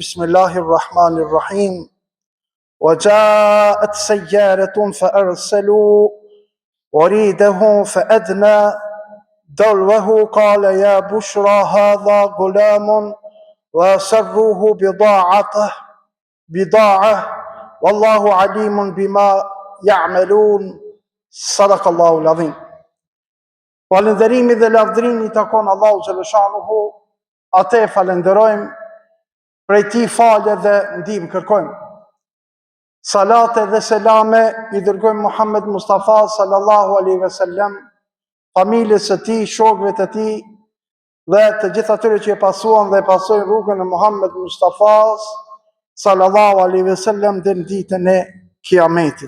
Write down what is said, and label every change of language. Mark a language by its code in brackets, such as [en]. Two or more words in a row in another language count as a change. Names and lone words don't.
[ar] بسم الله الرحمن الرحيم. وجاءت سيارة فأرسلوا وريده فأدنى دلوه قال يا بشرى هذا غلام وسروه بضاعة والله عليم بما يعملون صدق الله العظيم. [sq] Falënderimi dhe lavdërimi takon Allahu xhaleshanuhu, atë falenderojmë, prej tij falje dhe ndihmë kërkojmë. Salate dhe selame i dërgojmë Muhammed Mustafa [ar] صلى الله عليه وسلم, [sq] familjes së tij, shokëve të tij dhe të gjithë atyre që e pasuan dhe e pasojnë rrugën e Muhammed Mustafa [ar] صلى الله عليه وسلم [sq] deri në ditën e Kiametit.